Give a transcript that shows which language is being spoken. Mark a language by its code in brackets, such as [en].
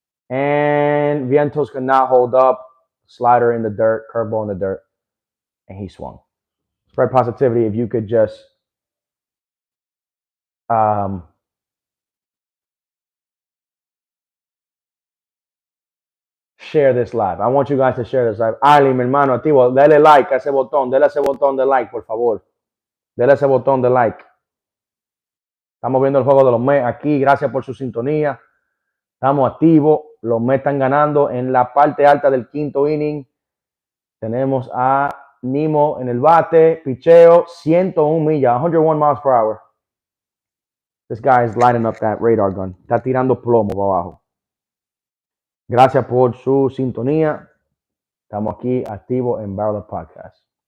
[en] And Vientos could not hold up. Slider in the dirt, curveball in the dirt, and he swung. Spread positivity. If you could just share this live. I want you guys to share this live. [es] Ali, mi hermano, activo, dale like a ese botón. Dale a ese botón de like, por favor. Dale a ese botón de like. Estamos viendo el juego de los Mets aquí. Gracias por su sintonía. Estamos activos. Los Mets están ganando en la parte alta del quinto inning. Tenemos a Nimo en el bate. Picheo, 101 millas, 101 [en] miles per hour. This guy is lighting up that radar gun. [es] Está tirando plomo para abajo. Gracias por su sintonía. Estamos aquí activos en Barrel Up Podcast.